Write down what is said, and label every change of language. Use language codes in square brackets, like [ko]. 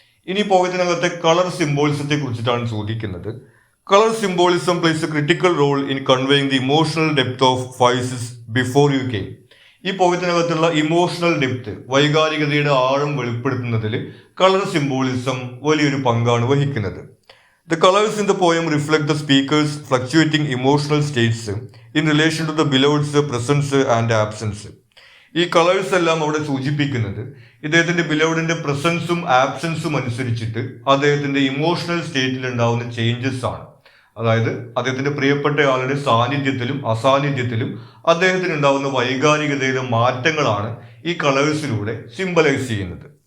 [ml] ഇനി പോയതിനകത്തെ കളർ സിംബോളിസത്തെ കുറിച്ചിട്ടാണ് ചോദിക്കുന്നത്. [en] Colour symbolism plays a critical role in conveying the emotional depth of Faiz's before you came. [ml] ഈ പോയത്തിനകത്തുള്ള emotional depth, വൈകാരികതയുടെ ആഴം വെളിപ്പെടുത്തുന്നതിൽ colour symbolism വലിയൊരു പങ്കാണ് വഹിക്കുന്നത്. [en] The colors in the poem reflect the speaker's fluctuating emotional states in relation to the beloved's presence and absence. [ml] ഈ colours എല്ലാം അവിടെ സൂചിപ്പിക്കുന്നത് ഇദ്ദേഹത്തിന്റെ ബിലൗഡിന്റെ പ്രസൻസും ആബ്സെൻസും അനുസരിച്ചിട്ട് അദ്ദേഹത്തിന്റെ ഇമോഷണൽ സ്റ്റേറ്റിൽ ഉണ്ടാവുന്ന ചേഞ്ചസ് ആണ്. അതായത് അദ്ദേഹത്തിന്റെ പ്രിയപ്പെട്ട ആളുടെ സാന്നിധ്യത്തിലും അസാന്നിധ്യത്തിലും അദ്ദേഹത്തിന് ഉണ്ടാവുന്ന വൈകാരികതയിലെ മാറ്റങ്ങളാണ് ഈ കളേഴ്സിലൂടെ സിംബലൈസ് ചെയ്യുന്നത്.